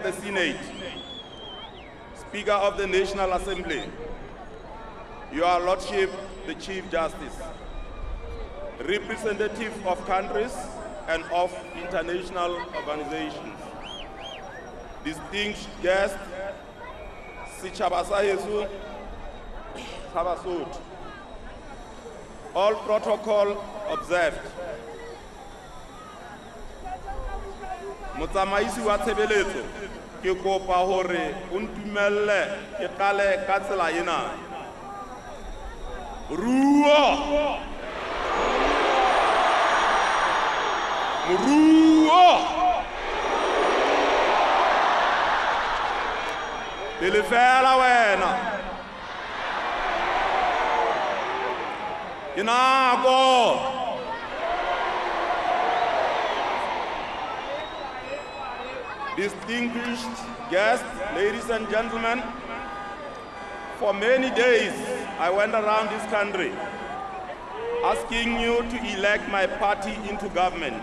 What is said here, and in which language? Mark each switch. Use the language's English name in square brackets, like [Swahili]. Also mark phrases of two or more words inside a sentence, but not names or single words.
[English] the Senate, Speaker of the National Assembly, Your Lordship, the Chief Justice, representatives of countries and of international organizations, distinguished guests, Sichabasayesu, Sabasut, all protocol observed. [Southern Sotho] Motsamaisi wa tshebeletso ke kopa hore o ntumelle ke qale ka tsela ena. Ruo! Ruo! Pele fela wena. Ke nako. [English] Distinguished guests, ladies and gentlemen, for many days I went around this country asking you to elect my party into government.